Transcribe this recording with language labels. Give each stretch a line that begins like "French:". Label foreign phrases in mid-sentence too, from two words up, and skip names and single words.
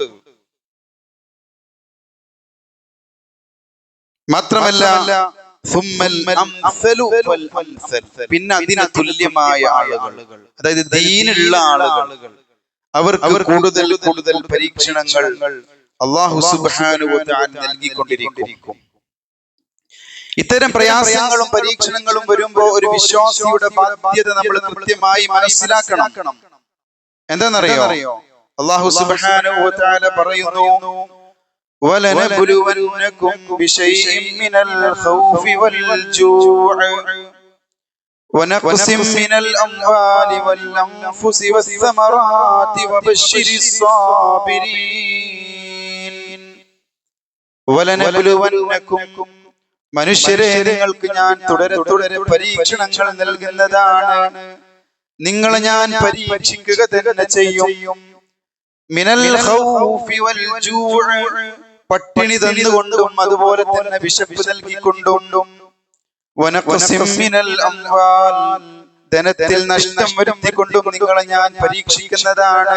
Malayalam: മാത്രമല്ല പിന്നെ അതിന് തുല്യമായ ആളുകൾ, അതായത് ദീനുള്ള ആളുകൾ, അവർക്ക് കൂടുതൽ കൂടുതൽ പരീക്ഷണങ്ങൾ
Arabic: الله سبحانه وتعالى
Malayalam: നൽകിക്കൊണ്ടിരിക്കും. ഇത്തരം പ്രയാസങ്ങളും പരീക്ഷണങ്ങളും വരുമ്പോ ഒരു വിശ്വാസിയുടെ ബാധ്യത നമ്മൾ കൃത്യമായി മനസ്സിലാക്കണം. എന്താണെന്നറിയോ?
Arabic: الله سبحانه وتعالى
Malayalam: പറയുന്നു,
Arabic: وَلَنَبْلُوَنَّكُمْ بِشَيْءٍ مِّنَ الْخَوْفِ وَالْجُوعِ وَنَقْصٍ مِّنَ الْأَمْوَالِ وَالْأَنفُسِ وَالثَّمَرَاتِ وَبَشِّرِ الصَّابِرِينَ. وَلَنَبْلُوَنَّكُمْ,
Malayalam: മനുഷ്യരെ നിങ്ങൾക്ക് ഞാൻ തുടരെ തുടരെ പരീക്ഷണങ്ങൾ നൽകുന്നതാണ്, നിങ്ങളെ ഞാൻ പരീക്ഷിക്കുക തന്നെ ചെയ്യും.
Arabic: من الخوف والجوع,
Malayalam: പട്ടിണി തന്നുകൊണ്ടും അതുപോലെ തന്നെ വിശപ്പ് നൽകിക്കൊണ്ടും,
Arabic: ونقص من الأموال,
Malayalam: ധനത്തിൽ നഷ്ടം വരുത്തിക്കൊണ്ടും നിങ്ങളെ ഞാൻ പരീക്ഷിക്കുന്നതാണ്.